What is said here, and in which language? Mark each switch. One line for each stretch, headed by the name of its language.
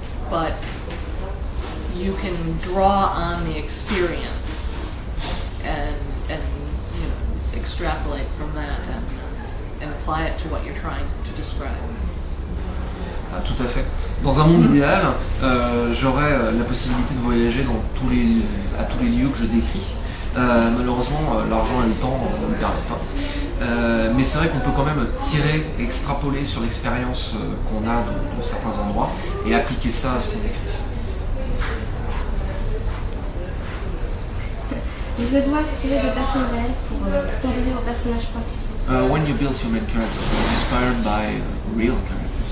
English: But you can draw on the experience and extrapolate from that and apply it to what you're trying to describe.
French: Ah, tout à fait. Dans un monde idéal, j'aurais la possibilité de voyager à tous les lieux que je décris. Malheureusement, l'argent et le temps ne le permettent pas. Mais c'est vrai qu'on peut quand même extrapoler sur l'expérience qu'on a de certains endroits et appliquer ça à ce qu'on écrit. Vous êtes-vous inspiré des personnes réelles pour composer vos personnages principaux?
English: When you build your main characters, you're inspired by real characters.